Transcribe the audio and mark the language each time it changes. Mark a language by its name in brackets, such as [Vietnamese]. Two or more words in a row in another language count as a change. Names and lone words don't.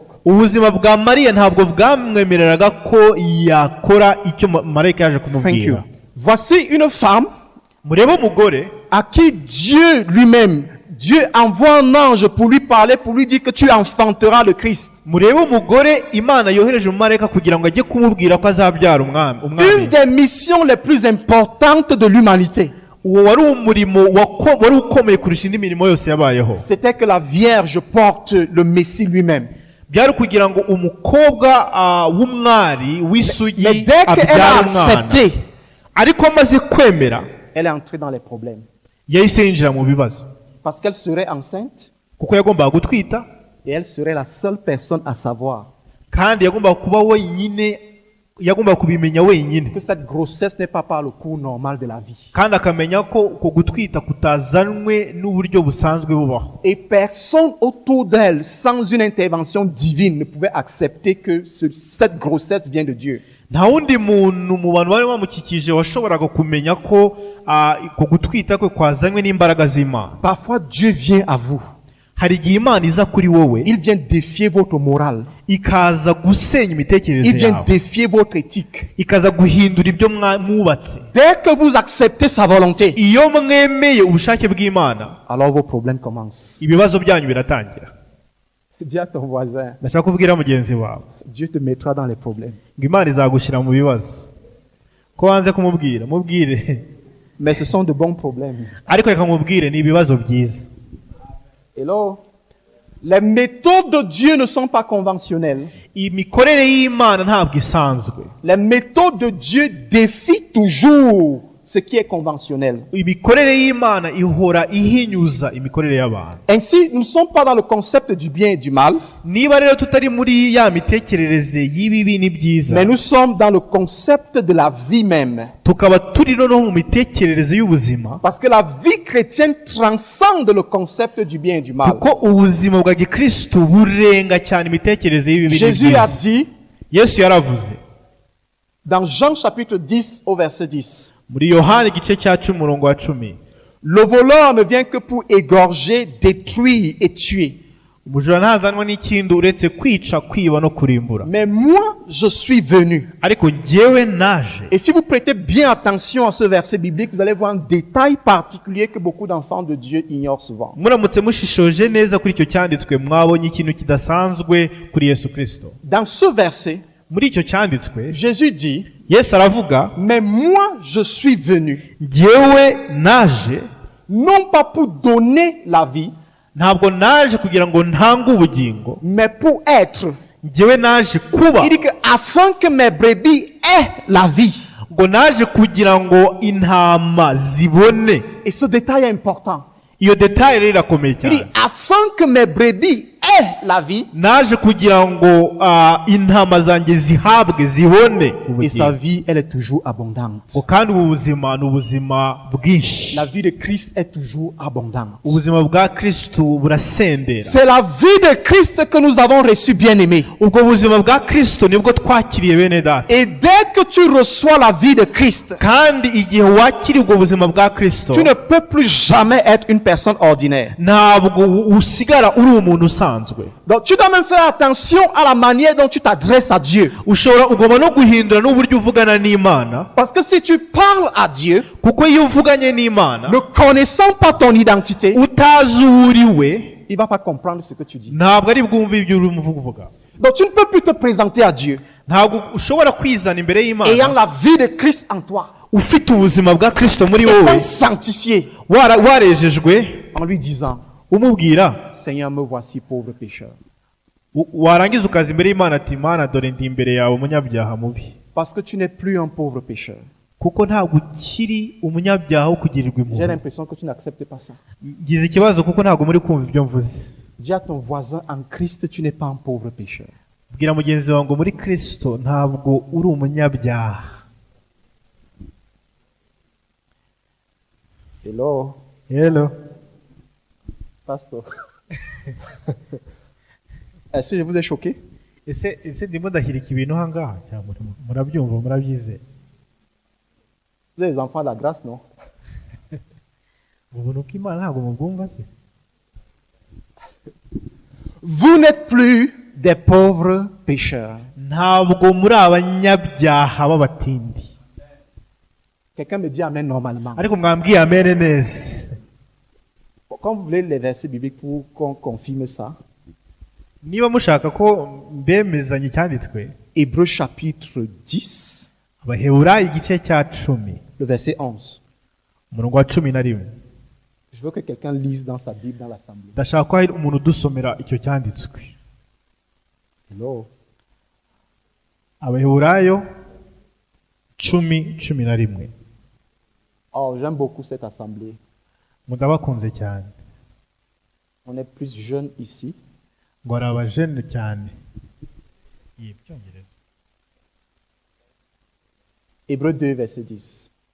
[Kinyarwanda] ubuzima bwa Mariya ntabwo bwamwemereraga ko yakora icyo marayika yaje [English] Thank you. [Kinyarwanda] kumubwira. [French] Voici une femme [Kinyarwanda] murebe umugore [French] à qui Dieu lui-même, Dieu envoie un ange pour lui parler, pour lui dire que tu enfanteras le Christ. [Kinyarwanda] murebe umugore Imana yohereje umumarayika kugira ngo ajye kumubwira ko azabyara umwami. [French] Une des missions les plus importantes de l'humanité, [Kinyarwanda] uwo wari umurimo wari ukomeye kurusha indi mirimo yose yabayeho. [French] c'était que la Vierge porte le Messie lui-même. [Kinyarwanda] byari kugira ngo umukobwa w'umwari w'isugi [French] Mais dès qu'elle a [Kinyarwanda] abyara umwana. [French] accepté, [Kinyarwanda] ariko amaze kwemera, [French] elle est entrée dans les problèmes. [Kinyarwanda] yahise yinjira mu bibazo, [French] Parce qu'elle serait enceinte [Kinyarwanda] kuko yagombaga gutwita [French] et elle serait la seule personne à savoir [Kinyarwanda] kandi yagombaga kuba wenyine, yagombaga kubimenya wenyine, [French] que cette grossesse n'est pas par le cours normal de la vie. [Kinyarwanda] kandi akamenya ko uko gutwita kutazanwe n'uburyo busanzwe bubaho. [French] Et personne autour d'elle, sans une intervention divine, ne pouvait accepter que cette grossesse vient de Dieu. [Kinyarwanda] nta wundi muntu mu bantu bari bamukikije washoboraga kumenya ko uko gutwita kwe kwazanywe n'imbaraga z'Imana. [French] Parfois, Dieu vient à vous. [Kinyarwanda] hari igihe Imana iza kuri wowe [French] Il vient défier votre morale. [Kinyarwanda] ikaza gusenya [French] Il [Kinyarwanda] imitekerereze [French] vient [Kinyarwanda] yawe, [French] défier votre éthique. [Kinyarwanda] ikaza guhindura ibyo mwubatse. [French] Dès que vous acceptez sa volonté, [Kinyarwanda] iyo mwemeye ubushake bw'Imana, [French] alors vos problèmes commencent. [Kinyarwanda] ibibazo byanyu biratangira. [French] Dis à ton voisin, [Kinyarwanda] ndashaka kubwira mugenzi wawe [French] Dieu te mettra dans les problèmes. [Kinyarwanda] ngo Imana izagushyira mu bibazo. ko wanze kumubwira, mubwire. [French] Mais ce sont de bons problèmes. [Kinyarwanda] ariko reka mubwire, ni ibibazo byiza. [English] Hello? [French] Les méthodes de Dieu ne sont pas conventionnelles. [Kinyarwanda] imikorere y'Imana ntabwo isanzwe. [French] Les méthodes de Dieu défient toujours ce qui est conventionnel. [Kinyarwanda] imikorere y'Imana ihora ihinyuza imikorere y'abantu. [French] Ainsi, nous ne sommes pas dans le concept du bien et du mal, [Kinyarwanda] niba rero tutari muri ya mitekerereze y'ibibi n'ibyiza, [French] mais nous sommes dans le concept de la vie même. [Kinyarwanda] tukaba turi no mu mitekerereze y'ubuzima, [French] Parce que la vie chrétienne transcende le concept du bien et du mal. [Kinyarwanda] kuko ubuzima bwa gikristo burenga cyane imitekerereze y'ibibi [French] Jésus a [Kinyarwanda] n'ibyiza. [French] dit [Kinyarwanda] Yesu yaravuze [French] dans Jean chapitre 10 au verset 10, [Kinyarwanda] muri Yohana igice cya 10 umurongo wa 10, [French] le voleur ne vient que pour égorger, détruire et tuer. [Kinyarwanda] umujura ntazanwa n'ikindi uretse kwica, kwiba no kurimbura. [French] Mais moi, je suis venu. [Kinyarwanda] ariko njyewe naje. [French] Et si vous prêtez bien attention à ce verset biblique, vous allez voir un détail particulier que beaucoup d'enfants de Dieu ignorent souvent. [Kinyarwanda] muramutse mushishoje neza kuri icyo cyanditswe, mwabonye ikintu kidasanzwe kuri Yesu Kristo. [French] Dans ce verset, [Kinyarwanda] muri icyo cyanditswe [French] Jésus dit, [Kinyarwanda] Yesu aravuga, [French] mais moi je suis venu, [Kinyarwanda] njyewe naje, [French] non pas pour donner la vie, [Kinyarwanda] ntabwo naje kugira ngo ntange ubugingo, [French] mais pour être. [Kinyarwanda] njyewe naje kuba. [French] Il dit que afin que mes brebis aient la vie. [Kinyarwanda] Ngo naje kugira ngo intama zibone. [French] Et ce détail est important. [Kinyarwanda] Iyo detail rero irakomeye [French] Il dit [Kinyarwanda] cyane. [French] afin que mes brebis aient la vie. [Kinyarwanda] Naje kugira ngo intama zanjye zihabwe zibone [French] Et sa [Kinyarwanda] ubugingo. [French] vie, elle est toujours abondante. [Kinyarwanda] Ngo kandi ubu buzima ni ubuzima bwinshi. [French] La vie de Christ est toujours abondante. [Kinyarwanda] Ubuzima bwa Kristo burasendera. [French] C'est la vie de Christ que nous avons reçue, bien-aimés. [Kinyarwanda] Ubwo buzima bwa Kristo nibwo twakiriye bene data. [French] Et dès que tu reçois la vie de Christ, [Kinyarwanda] Kandi igihe wakiriye ubwo buzima bwa Kristo, [French] tu ne peux plus jamais être une personne ordinaire. [Kinyarwanda] ntabwo usigara uri umuntu usanzwe. [French] Donc tu dois même faire attention à la manière dont tu t'adresses à Dieu. [Kinyarwanda] Ugomba no guhindura n'uburyo uvugana n'Imana, [French] Parce que si tu parles à Dieu, [Kinyarwanda] kuko iyo uvuganye n'Imana [French] ne connaissant pas ton identité, [Kinyarwanda] utazi uwo uri we, [French] il va pas comprendre ce que tu dis. [Kinyarwanda] ntabwo ari bwumve ibyo urimo uvuga. [French] Donc tu ne peux plus te présenter à Dieu [Kinyarwanda] Ntabwo ushobora kwizana imbere [French] ayant [Kinyarwanda] y'Imana [French] la vie de Christ en toi, [Kinyarwanda] ufite ubuzima bwa Kristo muri wowe, [French] étant sanctifié, [Kinyarwanda] warejejwe, [French] en lui disant, [Kinyarwanda] umubwira, [French] Seigneur, me voici pauvre pécheur. [Kinyarwanda] warangiza ukaza imbere y'Imana ati, Mana dore ndi imbere yawe umunyabyaha mubi. [French] Parce que tu n'es plus un pauvre pécheur. [Kinyarwanda] Kuko ntabwo ukiri umunyabyaha wo kugirirwa [French] J'ai [Kinyarwanda] impuhwe. [French] l'impression que tu n'acceptes pas ça. [Kinyarwanda] Ngize ikibazo kuko ntabwo muri kumva ibyo mvuze. [French] Dis à ton voisin, en Christ, tu n'es pas un pauvre pécheur. [Kinyarwanda] Bwira mugenzi wawe ngo muri Kristo ntabwo uri umunyabyaha. [English] Hello, Hello. [French] pasteur. Est-ce que je vous ai choqué? [Kinyarwanda] Ese ndimo ndahirika ibintu ahangaha cyangwa murabyumva murabyizeye? [French] Vous êtes les enfants de la grâce, non? [Kinyarwanda] Ubuntu bw'Imana ntabwo mubwumva se? [French] Vous n'êtes plus des pauvres pécheurs. [Kinyarwanda] Ntabwo muri abanyabyaha b'abatindi. [French] Quelqu'un me dit Amen normalement. [Kinyarwanda] Ariko mwambwiye amen neza. [French] Quand vous voulez les versets bibliques pour qu'on confirme ça, [Kinyarwanda] Niba mushaka ko mbemezanye icyanditswe, [French] Hébreux chapitre 10, [Kinyarwanda] Abaheburayo igice cya 10, [French] le verset 11. [Kinyarwanda] umurongo wa 11. [French] Je veux que quelqu'un lise dans sa Bible dans l'assemblée. [Kinyarwanda] Ndashaka ko hari umuntu udusomera icyo cyanditswe. [English] Hello. [Kinyarwanda] Abaheburayo 10:11. [French] Oh, j'aime beaucoup cette assemblée. [Kinyarwanda] Mudabakunze cyane. [French] On est plus jeunes ici. [Kinyarwanda] Ngo ari abajene cyane. Ibyongereza. [French] Hébreux 2, verset 10.